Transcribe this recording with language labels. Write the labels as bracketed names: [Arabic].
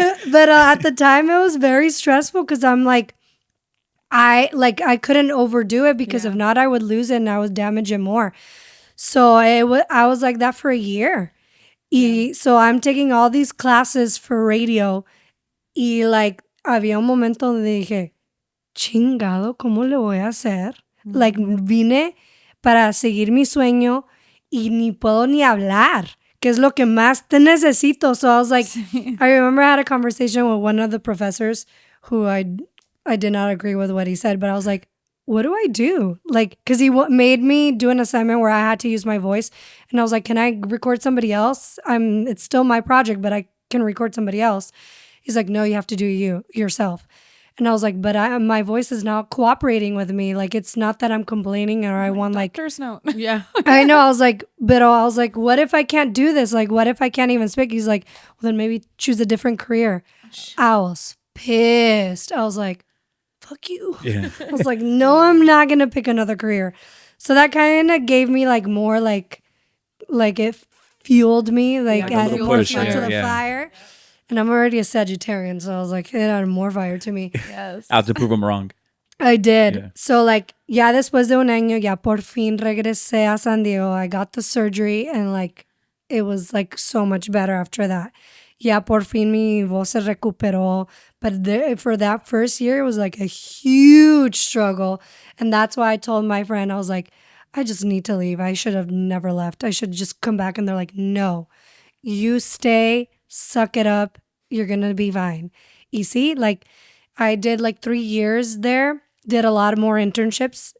[English] But at the time, it was very stressful because I'm like, I couldn't overdo it because if not, I would lose it and I would damage it more. So I was like that for a year. So I'm taking all these classes for radio. [Spanish] Y like, había un momento donde dije, chingado, ¿cómo le voy a hacer? Like, vine para seguir mi sueño y ni puedo ni hablar, que es lo que más te necesito. [English] So I was like, I remember I had a conversation with one of the professors who I did not agree with what he said, but I was like, what do I do? Like, because he made me do an assignment where I had to use my voice. And I was like, can I record somebody else? It's still my project, but I can record somebody else. He's like, no, you have to do yourself. And I was like, but my voice is not cooperating with me. Like, it's not that I'm complaining or I want like, Doctor's note. Yeah. I know. I was like, what if I can't do this? Like, what if I can't even speak? He's like, well, then maybe choose a different career. I was pissed. I was like, fuck you. Yeah. I was like, no, I'm not going to pick another career. So that kind of gave me like more like it fueled me, like Yeah, added fuel more to fuel the to the fire. fire. And I'm already a Sagittarian, so I was like, it added more fire to me. Yes. Out to prove them wrong. I did. Yeah. [Spanish] So like, ya después de un año, ya por fin regresé a San Diego. [English] I got the surgery and like, it was like so much better after that. [Spanish] Ya por fin mi voz se recuperó. [English] But for that first year, it was like a huge struggle. And that's why I told my friend, I was like, I just need to leave. I should have never left. I should just come back. And they're like, no, you stay, suck it up. You're going to be fine. You see, like I did like 3 years there, did a lot more internships.